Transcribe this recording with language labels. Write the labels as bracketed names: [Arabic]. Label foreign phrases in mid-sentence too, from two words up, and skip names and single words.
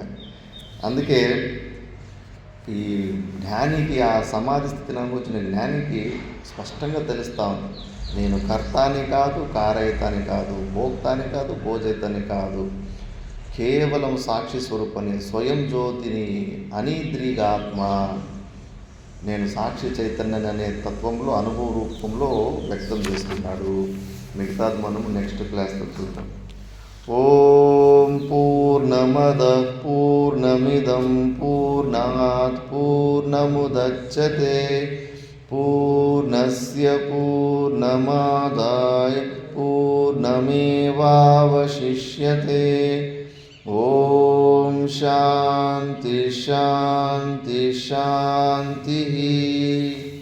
[Telugu] అందుకే ఈ జ్ఞానికి, ఆ సమాధి స్థితిని అనుభవించిన జ్ఞానికి స్పష్టంగా తెలుస్తూ ఉంది, నేను కర్తాని కాదు, కారయితాని కాదు, భోక్తాని కాదు, భోజయితాని కాదు, కేవలం సాక్షి స్వరూపని, స్వయం జ్యోతిని, అనీద్రిగాత్మ, నేను సాక్షి చైతన్యాన్ని అనే తత్వంలో అనుభవ రూపంలో వ్యక్తం చేస్తున్నాడు. మిగతాది మనము [English] next classలో [Telugu] చూద్దాం. [Sanskrit] ओं पूर्णमद पूर्णमिदं पूर्णात् पूर्णमुदच्यते पूर्णस्य पूर्णमादाय पूर्णमेवावशिष्यते. ओं शान्ति शान्ति शान्ति.